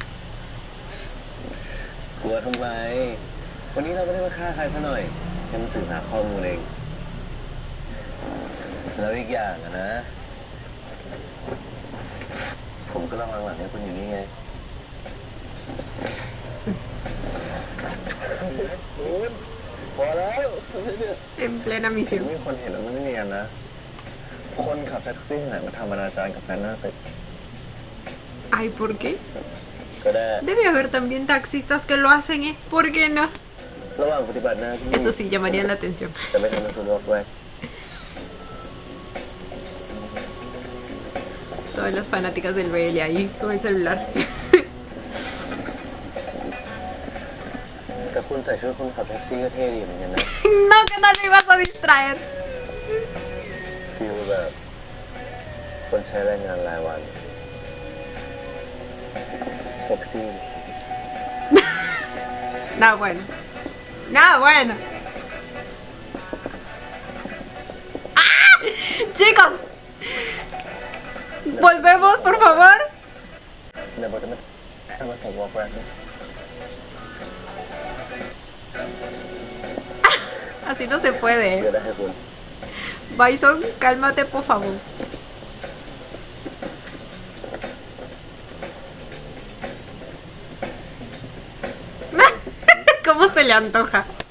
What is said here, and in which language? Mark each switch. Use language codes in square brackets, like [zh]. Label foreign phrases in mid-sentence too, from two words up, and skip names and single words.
[th] กลัวทำไมวันนี้เราไม่ได้มาฆ่าใครซะหน่อยแค่มาสืบหาข้อมูลเองแล้วอีกอย่างอะนะ ผมก็ระวังหลังให้คุณอยู่นี่ไง คุณพอแล้ว [es] En plena [th] มี [es] misión. [th] คนเห็นแล้วมันไม่เนียนนะ คนขับแท็กซี่ไหนมาทำอนาจารกับแฟนหน้าตึก [es] Ay, ¿por qué? [th] ก็ได้ [es] Debe haber también taxistas que lo hacen, ¿eh? ¿Por qué no? [th] ระหว่างปฏิบัติหน้าที่ [es] Eso sí llamaría la atención. [th] จะไม่ทำให้คุณวอกแวก [es] Todas las fanáticas del BL ahí con el celular. [th] แต่คุณใส่ชุดคนขับแท็กซี่ก็เท่ดีเหมือนกันนะ [es] No, que no lo ibas a distraer. [th] ฟีลแบบคนใช้แรงงานรายวันเซ็กซี่ [es] Nada bueno. Nada bueno. ¡Ah! Chicos. Volvemos, por favor. [th] ในบทมันทำมาใส่วอกแวกเนี่ย [es] Así no se puede. [th] เดี๋ยวได้ให้คุณ [es] Bison, cálmate, por favor. ¿Cómo se le antoja?